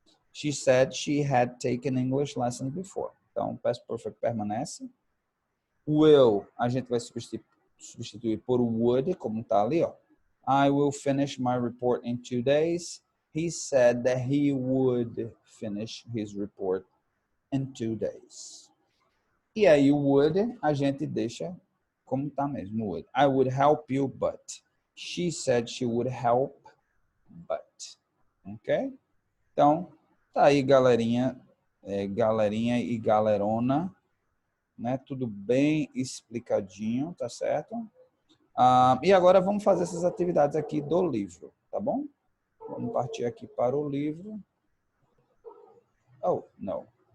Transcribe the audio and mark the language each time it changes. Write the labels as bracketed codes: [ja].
[en] She said she had taken English lessons before. Então, past perfect permanece. [pt] Will, a gente vai substituir por would, como tá ali, ó. [en] I will finish my report in 2 days. He said that he would finish his report in 2 days. [pt] E aí o would a gente deixa como tá mesmo, would. [en] I would help you, but. She said she would help, but. Ok? [pt] Então, tá aí, galerinha, galerinha e galerona, né? Tudo bem explicadinho, tá certo? E agora vamos fazer essas atividades aqui do livro, tá bom? Vamos partir aqui para o livro. Oh, não.